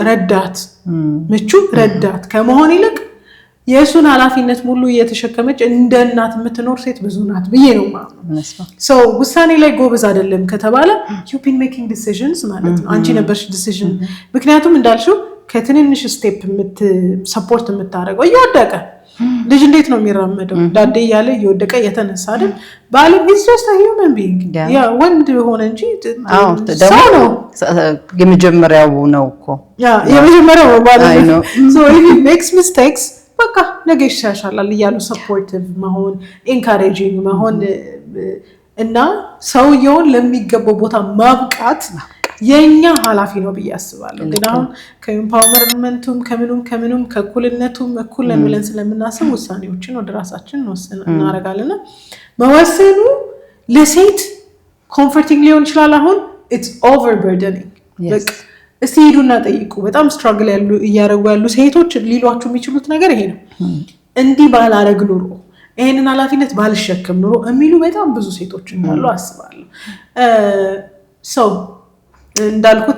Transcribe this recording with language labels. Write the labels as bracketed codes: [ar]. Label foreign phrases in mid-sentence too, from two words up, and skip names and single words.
[am] ረዳት ከመሆን ይልቅ የሱን ኃላፊነት ሙሉ እየተሸከመች እንደ እናት የምትኖር ሴት ብዙ ናት ብዬ ነው ማለት ነው። ውሳኔ ላይ ጎበዝ አይደለም ከተባለ [en] you've been making decisions [am] ማለት ነው። አንቺ ነበርሽ ዲሲዥን ምክንያቱም እንዳልሽው ከትንንሽ ስቴፕ ሰፖርት የምታደርገው እየወደቀ ልጅ እንዴት ነው የሚራመደው? ዳዴ ያለ እየወደቀ የተነሳ አይደል? ባል [en] is just a human being [am] ያ ወንድ ሆነ እንጂ ሰው ነው። የመጀመሪያው ነው እኮ የመጀመሪያው ባል ነው። [en] so if he makes mistakes [am] በቃ ነገ ይሻሻላል እያሉ ሰፖርቲቭ መሆን ኢንካሬጂንግ መሆን እና ሰውየውን ለሚገባው ቦታ ማብቃት የኛ ኃላፊ ነው ብዬ አስባለሁ። ግን አሁን ከኢምፓወርመንቱም ከምኑም ከእኩልነቱም እኩል ነን ብለን ስለምናስብ ውሳኔዎችን ወደ ራሳችን እናረጋለንና መወሰኑ ለሴት ኮምፎርቲንግ ሊሆን ይችላል። አሁን [en] it's overburdening [am] በቃ እስቲ ሄዱና ጠይቁ። በጣም ስትራግል እያደረጉ ያሉ ሴቶች ሊሏችሁ የሚችሉት ነገር ይሄ ነው። እንዲህ ባላረግ ኑሮ ይሄንን ኃላፊነት ባልሸከም ኑሮ የሚሉ በጣም ብዙ ሴቶች እንዳሉ አስባለሁ። ሰው እንዳልኩት